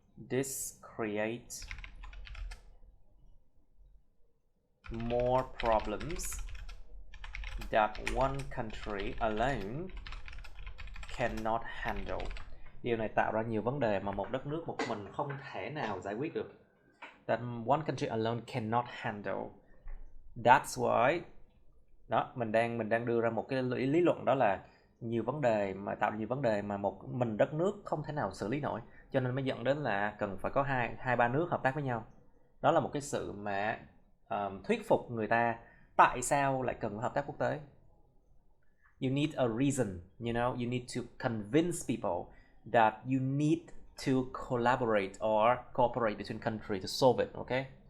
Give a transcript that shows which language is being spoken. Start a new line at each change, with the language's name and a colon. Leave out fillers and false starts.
English: This creates more problems that one country alone cannot handle.
Vietnamese: Điều này tạo ra nhiều vấn đề mà một đất nước một mình không thể nào giải quyết được.
English: That one country alone cannot handle. That's why
Vietnamese: đó, mình đang đưa ra một cái lý luận, đó là nhiều vấn đề mà tạo ra nhiều vấn đề mà một mình đất nước không thể nào xử lý nổi, cho nên mới dẫn đến là cần phải có hai ba nước hợp tác với nhau. Đó là một cái sự mà thuyết phục người ta tại sao lại cần hợp tác quốc tế.
English: You need a reason, you know, you need to convince people that you need to collaborate or cooperate between countries to solve it, okay?